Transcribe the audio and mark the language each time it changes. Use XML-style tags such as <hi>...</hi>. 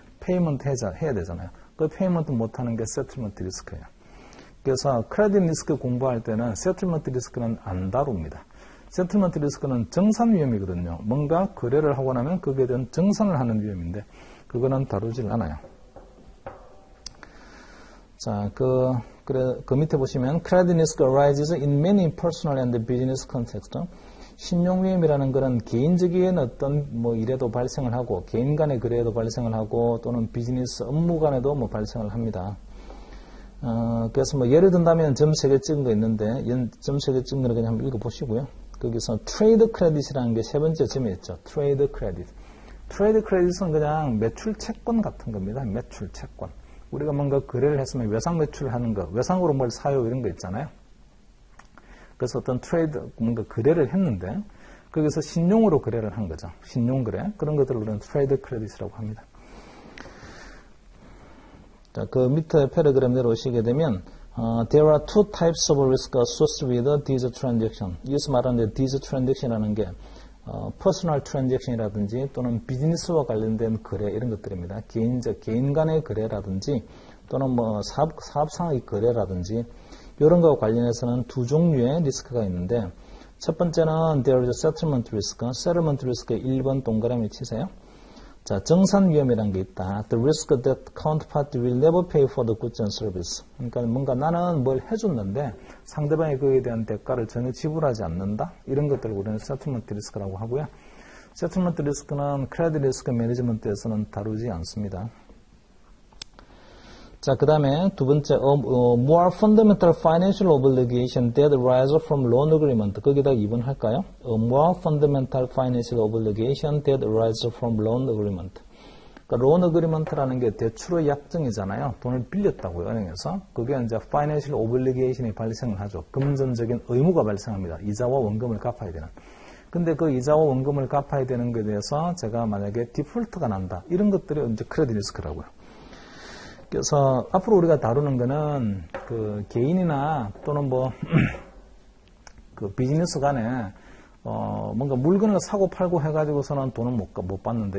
<ko>페이먼트 해야 되잖아요. 그 페이먼트 못하는 게 세틀먼트 리스크예요. 그래서 크레딧 리스크 공부할 때는 세틀먼트 리스크는 안 다룹니다. 세틀먼트 리스크는 정산 위험이거든요. 뭔가 거래를 하고 나면 거기에 대한 정산을 하는 위험인데 그거는 다루질 않아요. 자, 그 밑에 보시면</ko> <en>credit risk arises in many personal and business contexts.</en> <ko>신용 위험이라는 것은 개인적인 어떤 뭐 일에도 발생을 하고 개인 간의 거래에도 발생을 하고 또는 비즈니스 업무 간에도 뭐 발생을 합니다. 그래서 뭐 예를 든다면 점 3개 찍은 거 있는데 점 3개 찍은 거를 그냥 한번 읽어보시고요. 거기서 트레이드 크레딧이라는 게 세 번째 점에 있죠. 트레이드 크레딧. 트레이드 크레딧은 그냥 매출 채권 같은 겁니다. 매출 채권. 우리가 뭔가 거래를 했으면 외상 매출을 하는 거, 외상으로 뭘 사요 이런 거 있잖아요. 그래서 어떤 트레이드, 뭔가 거래를 했는데 거기서 신용으로 거래를 한 거죠. 신용 거래. 그런 것들을 우리는 트레이드 크레딧이라고 합니다. 자, 그 밑에 패러그램 내려오시게 되면</ko> <en>there are two types of risk associated with these transaction.</en> <ko>여기서 말하는</ko> <en>these transaction</en> <ko>이라는 게 퍼스널 트랜잭션이라든지 또는 비즈니스와 관련된 거래 이런 것들입니다. 개인 간의 거래라든지 또는 뭐 사업상의 거래라든지 이런 거와 관련해서는 두 종류의 리스크가 있는데 첫 번째는</ko> <en>there is a settlement risk.</en> <ko>settlement risk에 1번 동그라미 치세요. 자, 정산 위험이라는 게 있다.</ko> <en>The risk that counterparty will never pay for the goods and service.</en> <ko>그러니까 뭔가 나는 뭘 해줬는데 상대방이 그에 대한 대가를 전혀 지불하지 않는다. 이런 것들을 우리는 settlement risk라고 하고요. settlement risk는 credit risk management에서는 다루지 않습니다. 자, 그 다음에 두 번째,</ko> <en>more fundamental financial obligation that arise from loan agreement.</en> <ko>거기다 2번 할까요?</ko> <en>more fundamental financial obligation that arise from loan agreement.</en> <ko>그러니까 loan agreement라는 게 대출의 약정이잖아요. 돈을 빌렸다고요, 은행에서. 그게 이제 financial obligation이 발생을 하죠. 금전적인 의무가 발생합니다. 이자와 원금을 갚아야 되는. 근데 그 이자와 원금을 갚아야 되는 것에 대해서 제가 만약에 디폴트가 난다. 이런 것들이 이제 크레딧 리스크라고요. 그래서 앞으로 우리가 다루는 거는 그 개인이나 또는 뭐 그 비즈니스 간에 뭔가 물건을 사고 팔고 해가지고서는 돈을 못 받는다.</ko>